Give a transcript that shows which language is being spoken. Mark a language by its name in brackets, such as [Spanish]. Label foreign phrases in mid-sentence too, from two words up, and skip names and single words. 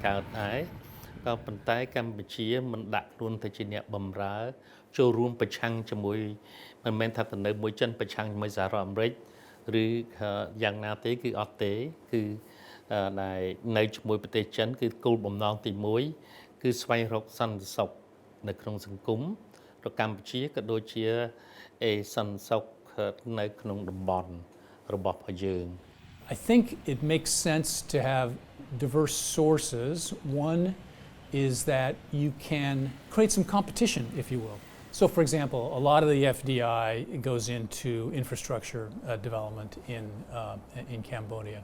[Khmer] កើតដែរក៏ប៉ុន្តែកម្ពុជាមិនដាក់ខ្លួនទៅជាអ្នកបម្រើចូលរួមប្រឆាំងជាមួយមិនមែនថាទៅនៅមួយចិនប្រឆាំងជាមួយសហរដ្ឋអាមេរិកឬយ៉ាងណាទេគឺអត់ទេគឺដែលនៅជាមួយប្រទេសចិនគឺគោលបំណងទី1គឺស្វែងរកសន្តិសុខនៅក្នុងសង្គមរបស់កម្ពុជាក៏ដូចជាសន្តិសុខនៅក្នុងតំបន់របស់យើង [English] I think it makes sense to have diverse sources. One is that you can create some competition, if you will. So, for example, a lot of the FDI goes into infrastructure development in Cambodia.